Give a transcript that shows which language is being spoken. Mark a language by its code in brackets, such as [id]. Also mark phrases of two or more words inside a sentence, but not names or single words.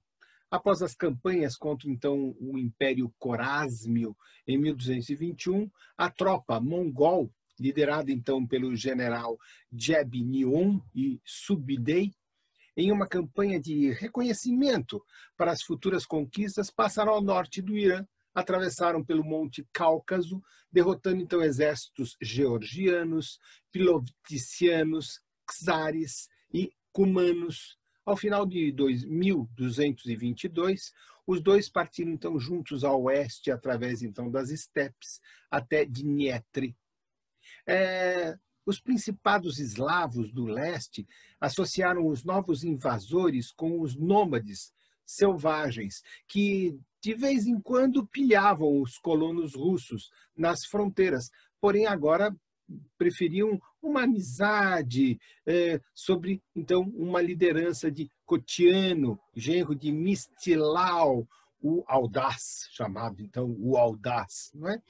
[pt] Após as campanhas contra então o Império Corásmio em 1221, a tropa mongol, liderada então pelo general Jebnion e Subidei, em uma campanha de reconhecimento para as futuras conquistas, passaram ao norte do Irã, atravessaram pelo Monte Cáucaso, derrotando então exércitos georgianos, pilovticianos, czares e cumanos. Ao final de 1222, os dois partiram então juntos ao oeste, através então das estepes, até Dniepr. Os principados eslavos do leste associaram os novos invasores com os nômades selvagens, que de vez em quando pilhavam os colonos russos nas fronteiras, porém agora preferiam uma amizade sobre, então, uma liderança de Cotiano, genro de Mistilau, o Audaz, chamado, então, o Audaz, não é?